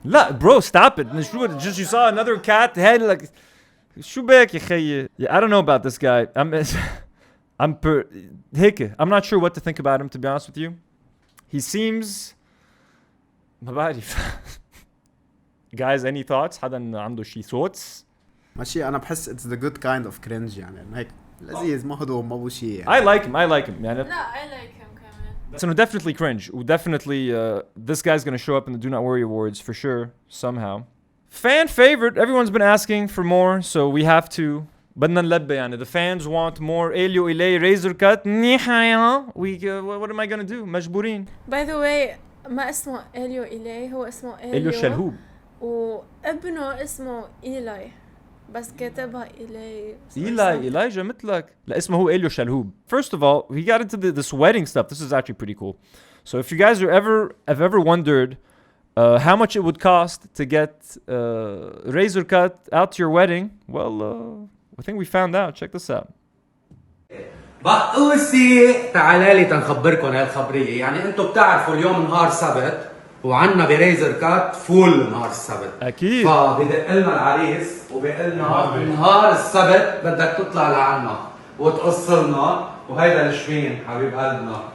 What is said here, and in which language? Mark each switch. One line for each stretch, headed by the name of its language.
English: لا bro, stop it. Just you saw another cat head like
Arabic: شو بك يا خيي.
English: Yeah, I don't know about this guy. I'm not sure what to think about him, to be honest with you. He seems
Arabic: ما بعرف.
English: Guys, any thoughts?
Arabic: حدا عنده شي thoughts? ماشي أنا بحس
English: it's the good kind of cringe
Arabic: يعني هيك لذيذ ما هدوم ما بشي يعني.
English: I like him يعني. No, I like him كمان. So definitely cringe. Definitely this guy's gonna show up in the Do Not Worry Awards for sure somehow. Fan favorite. Everyone's been asking for more, so we have to.
Arabic: بدنا نلبي يعني.
English: The fans want more. Elio Elay razor cut. What am I gonna do? مجبورين.
Arabic: By the way, ما اسمه إليو إيلاي, هو اسمه إليو شلهوب. وابنه اسمه إيلاي. بس كاتبها Elijah مثلك. لا اسمه هو إليو شلهوب.
English: First of all, he got into this wedding stuff. This is actually pretty cool. So if you guys have ever wondered how much it would cost to get razor cut out to your wedding, well, I think we found out. Check this out.
Arabic: بقوسي تعالى لي تنخبركم هالخبرية. يعني انتم بتعرفوا اليوم نهار سبت وعنا بريزر كات فول نهار السبت. اكيد. فبدق لنا العريس وبيقول لنا نهار السبت بدك تطلع لعنا وتقص لنا وهيدا الشمين حبيب قلبنا.